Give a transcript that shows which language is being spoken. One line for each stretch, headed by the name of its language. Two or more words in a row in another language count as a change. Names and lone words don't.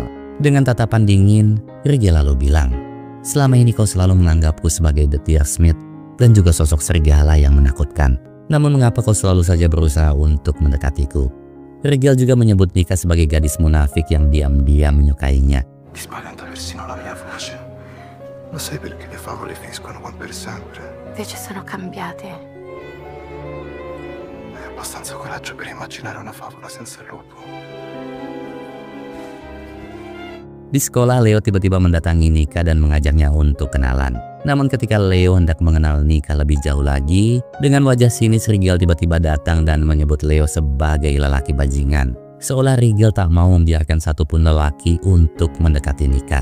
Indonesian: Dengan tatapan dingin, Rigel lalu bilang, "Selama ini kau selalu menganggapku sebagai The Tearsmith dan juga sosok serigala yang menakutkan. Namun mengapa kau selalu saja berusaha untuk mendekatiku?" Rigel juga menyebut Nika sebagai gadis munafik yang diam-diam menyukainya.
Italian: Ti spaventa persino la mia voce. Lo sai perché le favole finiscono con per sempre? Invece sono cambiate. Hai abbastanza coraggio per immaginare una favola senza il lupo.
Indonesian: Di sekolah, Leo tiba-tiba mendatangi Nika dan mengajaknya untuk kenalan. Namun ketika Leo hendak mengenal Nika lebih jauh lagi, dengan wajah sinis Rigel tiba-tiba datang dan menyebut Leo sebagai lelaki bajingan. Seolah Rigel tak mau membiarkan satupun lelaki untuk mendekati Nika.